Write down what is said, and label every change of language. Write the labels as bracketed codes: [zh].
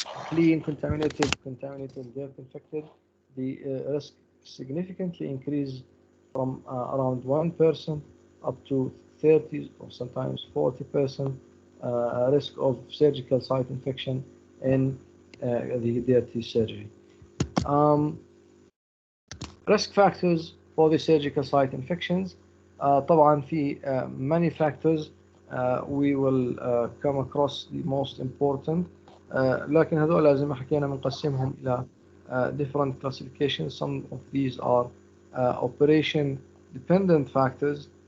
[en] Clean, contaminated, dirt infected. The risk significantly increase from around 1% up to 30 or sometimes 40% risk of surgical site infection in the dirty surgery. Risk factors for the surgical site infections. [ar] طبعا في [en] many factors we will come across the most important. [ar] لكن هذول زي ما حكينا بنقسمهم إلى [en] different classifications. Some of these are operation dependent factors.